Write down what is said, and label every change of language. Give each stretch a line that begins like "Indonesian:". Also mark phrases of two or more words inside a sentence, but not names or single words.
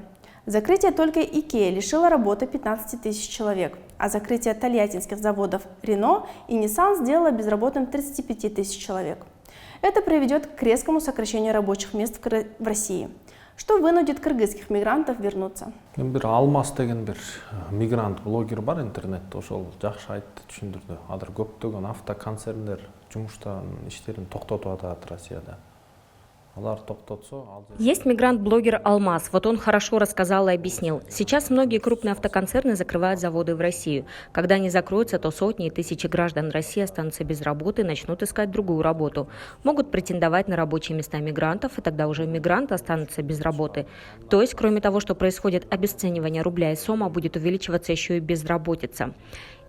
Russian: Закрытие только IKEA лишило работы 15 тысяч человек, а закрытие тольяттинских заводов Renault и Nissan сделало безработным 35 тысяч человек. Это приведет к резкому сокращению рабочих мест в России, что вынудит кыргызских мигрантов вернуться.
Kyrgyz: Бир Алмаз деген бир мигрант блогер бар интернетте, ошол жакшы айтты, түшүндүрдү. Азыр көптөгөн автоконцерндер жумуштан иштерин токтотуп атат Россияда.
Russian: Есть мигрант-блогер Алмаз. Вот он хорошо рассказал и объяснил. Сейчас многие крупные автоконцерны закрывают заводы в Россию. Когда они закроются, то сотни и тысячи граждан России останутся без работы и начнут искать другую работу. Могут претендовать на рабочие места мигрантов, и тогда уже мигранты останутся без работы. То есть, кроме того, что происходит обесценивание рубля и сома, будет увеличиваться еще и безработица.